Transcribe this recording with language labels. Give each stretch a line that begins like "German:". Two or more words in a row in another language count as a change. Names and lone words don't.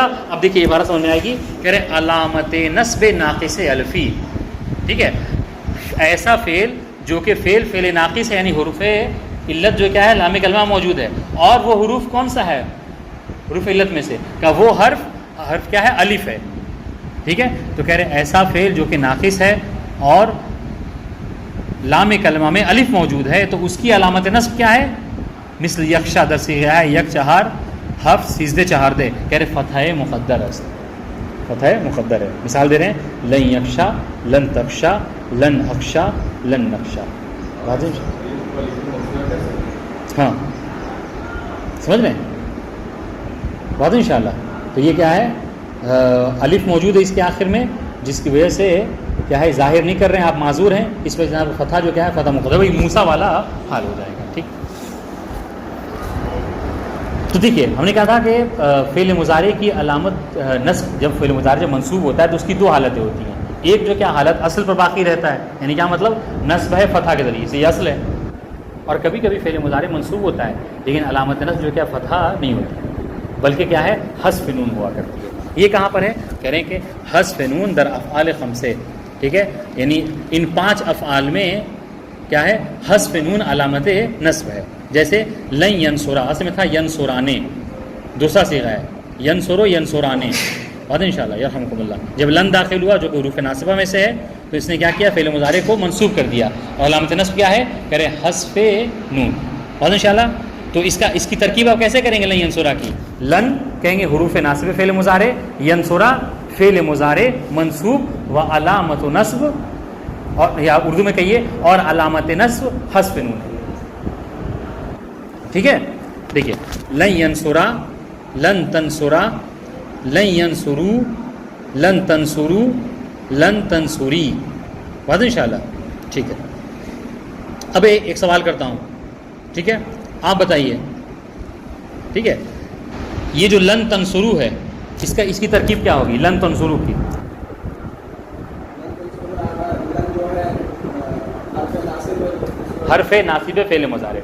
Urdu: اب دیکھیے عبارت سمجھ میں آئے گی. کہہ رہے علامت نصب ناقص الفی، ٹھیک ہے، ایسا فعل جو کہ فعل ناقص ہے، یعنی حروف علت جو کیا ہے لام کلمہ موجود ہے، اور وہ حروف کون سا ہے حروف علت میں سے کا وہ حرف کیا ہے الف ہے. ٹھیک ہے. تو کہہ رہے ایسا فعل جو کہ ناقص ہے اور لام کلمہ میں الف موجود ہے تو اس کی علامت نصب کیا ہے
Persian: مثل یکشا در صیغہ یک چہار ہفت سیزدے چہاردے،
Urdu: کہہ رہے
Persian: فتح مقدر است،
Urdu: فتح مقدر ہے. مثال دے رہے ہیں
Arabic: لن یکشا، لن تکشا، لن اکشا، لن نقشا.
Urdu: ہاں سمجھ رہے ہیں بات انشاءاللہ. تو یہ کیا ہے الف موجود ہے اس کے آخر میں، جس کی وجہ سے کیا ہے ظاہر نہیں کر رہے ہیں، آپ معذور ہیں، اس وجہ سے فتح جو کیا ہے فتح مقدر وہی موسیٰ والا حال ہو جائے گا. ٹھیک. تو دیکھیے ہم نے کہا تھا کہ فعل مضارع کی علامت نصب، جب فعل مضارع جب منصوب ہوتا ہے تو اس کی دو حالتیں ہوتی ہیں. ایک جو کیا حالت اصل پر باقی رہتا ہے، یعنی کیا مطلب نصب ہے فتح کے ذریعے سے، یہ اصل ہے. اور کبھی کبھی فعل مضارع منصوب ہوتا ہے لیکن علامت نصب جو کیا فتح نہیں ہوتی بلکہ کیا ہے حذف نون ہوا کرتی ہے. یہ کہاں پر ہے؟ کہہ رہے ہیں کہ
Persian: حذف نون در افعال خمسے.
Urdu: ٹھیک ہے، یعنی ان 5 افعال میں کیا ہے حذف نون علامت نصب ہے. جیسے
Arabic: لن ینصرا،
Urdu: اصل میں تھا ینصرانے، دوسرا صیغہ ہے
Arabic: ینصرو ینصرانے.
Urdu: بات
Arabic: انشاءاللہ یرحمکم اللہ.
Urdu: جب لن داخل ہوا جو کہ حروف ناصبہ میں سے ہے تو اس نے کیا کیا فعل مضارع کو منصوب کر دیا، اور علامت نصب کیا ہے؟ کہہ رہے حذف نون. بات انشاءاللہ. تو اس کی ترکیب آپ کیسے کریں گے؟
Arabic: لن ینصرا
Urdu: کی لن کہیں گے حروف ناصب فعل مضارع، ینصرا فعل مضارع منصوب و علامت نصب، اور یا اردو میں کہیے اور علامت نصب حذف نون. ٹھیک ہے.
Arabic: دیکھیے لن ینصرا، لن تنصرا، لن ینصرو، لن تنصرو، لن تنصری.
Urdu: بات انشاءاللہ. ٹھیک ہے. اب ایک سوال کرتا ہوں. ٹھیک ہے، آپ بتائیے. ٹھیک ہے، یہ جو
Arabic: لن تنصرو
Urdu: ہے اس کی ترکیب کیا ہوگی؟
Arabic: لن تنصرو
Urdu: کی حرف ناصب فعل مضارع.